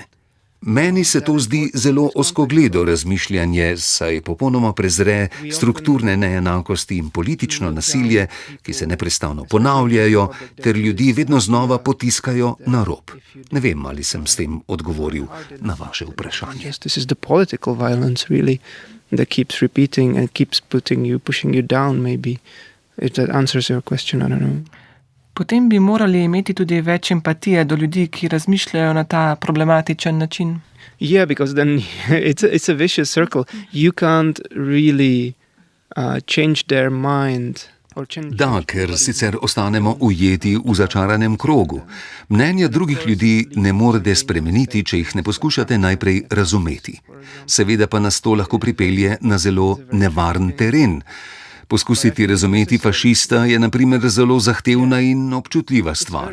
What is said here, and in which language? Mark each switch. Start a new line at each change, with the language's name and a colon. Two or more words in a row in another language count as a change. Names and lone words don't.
Slovenian: Meni se to zdi zelo ozkogledo razmišljanje, saj popolnoma prezre strukturne neenakosti in politično nasilje, ki se neprestano ponavljajo, ter ljudi vedno znova potiskajo na rob. Ne vem, ali sem s tem odgovoril na vaše vprašanje.
English: Yes, this is the political violence really that keeps repeating and keeps pushing you down maybe. If that answers your question, I don't know.
Slovenian: Potem bi morali imeti tudi več empatije do ljudi, ki razmišljajo na ta problematičen način.
English: Yeah, because then it's a vicious circle. You can't really change their mind.
Slovenian: Da, ker sicer ostanemo ujeti v začaranem krogu. Mnenja drugih ljudi ne morete spremeniti, če jih ne poskušate najprej razumeti. Seveda pa nas to lahko pripelje na zelo nevaren teren. Poskusiti razumeti fašista je na primer zelo zahtevna in občutljiva stvar.